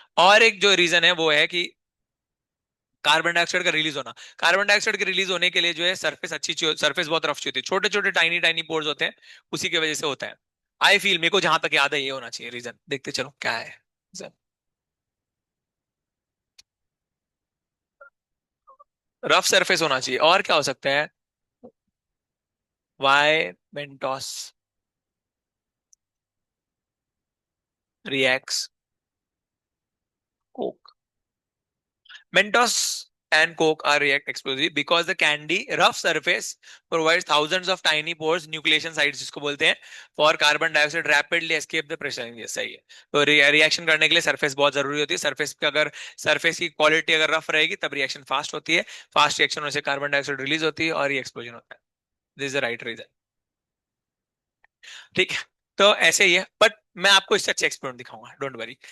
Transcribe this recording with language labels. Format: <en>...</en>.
<hi>और एक जो रीजन है वो है कि कार्बन डाइऑक्साइड का रिलीज होना। कार्बन डाइऑक्साइड के रिलीज होने के लिए जो है सरफेस अच्छी चाहिए, सरफेस बहुत रफ चाहिए होती है, छोटे छोटे टाइनी टाइनी पोर्स होते हैं, उसी की वजह से होता है।</hi> <en>I feel,</en> <hi>मेरे को जहां तक याद है ये होना चाहिए रीजन, देखते चलो क्या है reason। रफ सरफेस होना चाहिए, और क्या हो सकता है,</hi> <en>why Mentos reacts coke, Mentos and Coke are react explosively because the candy rough surface provides thousands of tiny pores, nucleation sites</en> <hi>जिसको बोलते हैं,</hi> <en>for carbon dioxide rapidly escape the pressure।</en> <hi>ये सही है। तो रिएक्शन करने के लिए सरफेस बहुत जरूरी होती है, सरफेस पे अगर सरफेस की क्वालिटी अगर रफ रहेगी तब रिएक्शन फास्ट होती है, फास्ट रिएक्शन होने से कार्बन डाइऑक्साइड रिलीज होती है और ये एक्सप्लोजन होता है।</hi> <en>This is the right reason.</en> <hi>ठीक है। तो ऐसे ही है, बट मैं आपको इससे अच्छे एक्सपेरिमेंट दिखाऊंगा,</hi> <en>Don't worry.</en>